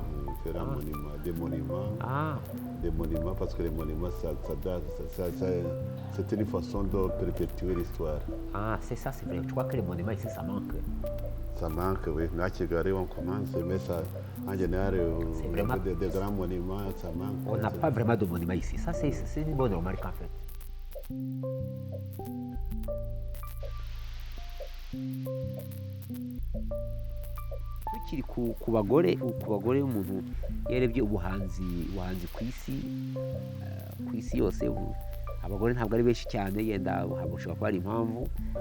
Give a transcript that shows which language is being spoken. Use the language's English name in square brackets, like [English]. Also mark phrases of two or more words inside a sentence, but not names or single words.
[French] Faire un monument, des monuments. Des monuments, parce que les monuments, c'est une façon de perpétuer l'histoire. Ah, c'est ça, c'est vrai. Je crois que les monuments ici, ça manque. Ça manque, oui. À Kigali, on commence, mais ça, en général, vraiment... des grands monuments, ça manque. On n'a pas vraiment de monuments ici. Ça, c'est une bonne remarque, en fait. [Kinyarwanda] Tukiri ku bagore umuntu yarebye ubuhanzi ku isi yose, abagore ntabwo ari benshi cyane, yenda hashobora kuba hari impamvu,